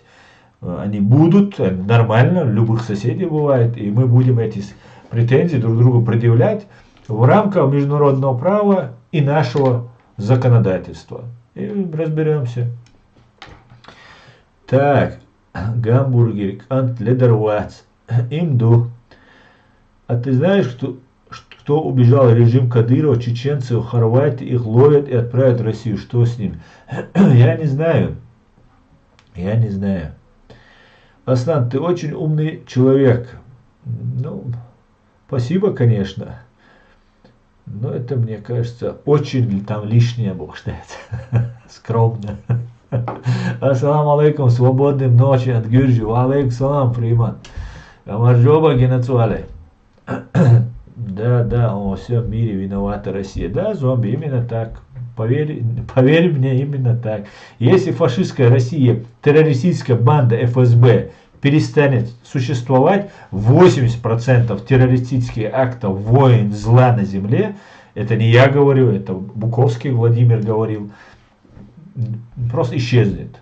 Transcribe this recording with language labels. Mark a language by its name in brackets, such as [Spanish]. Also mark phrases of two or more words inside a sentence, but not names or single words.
[Russian] Они будут, нормально, любых соседей бывает, и мы будем эти претензии друг другу предъявлять в рамках международного права и нашего законодательства. И разберемся. Так, гамбургер, ант ледервац, имду. А ты знаешь, кто убежал режим Кадырова, чеченцы в Хорватии, их ловят и отправят в Россию? Что с ним? Я не знаю. Я не знаю. Аслан, ты очень умный человек. Ну, спасибо, конечно. Но это, мне кажется, очень там лишнее, Бог знает. Скромно. [Arabic] السلام عليكم, [Russian] свободной ночи от Гюрджи. [Arabic] وعليكم السلام, Фриман. [Georgian] გამარჯობა გენაცვალე. [Russian] Да, во всем мире виновата Россия. Да, зомби, именно так. Поверь мне, именно так. Если фашистская Россия, террористическая банда ФСБ перестанет существовать, 80% террористических актов войн, зла на земле, это не я говорю, это Буковский Владимир говорил, просто исчезнет.